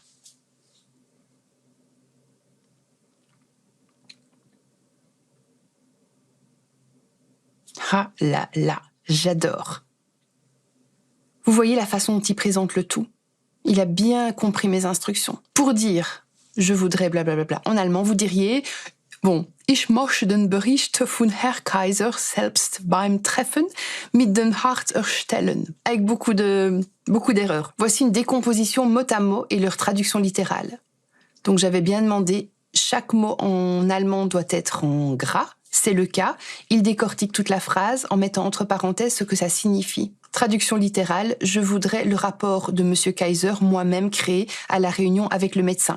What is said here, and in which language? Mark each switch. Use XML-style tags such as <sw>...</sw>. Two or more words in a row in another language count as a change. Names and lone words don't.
<fr>Ah là là, j'adore. Vous voyez la façon dont il présente le tout? Il a bien compris mes instructions. Pour dire « je voudrais blablabla » en allemand, vous diriez « Bon,</fr> <de>ich möchte den Bericht von Herr Kaiser selbst beim Treffen mit dem Arzt erstellen »</de> <fr>avec beaucoup d'erreurs. Voici une décomposition mot à mot et leur traduction littérale. Donc j'avais bien demandé, chaque mot en allemand doit être en gras. C'est le cas. Il décortique toute la phrase en mettant entre parenthèses ce que ça signifie. Traduction littérale, je voudrais le rapport de Monsieur Kaiser moi-même créé à la réunion avec le médecin.</fr>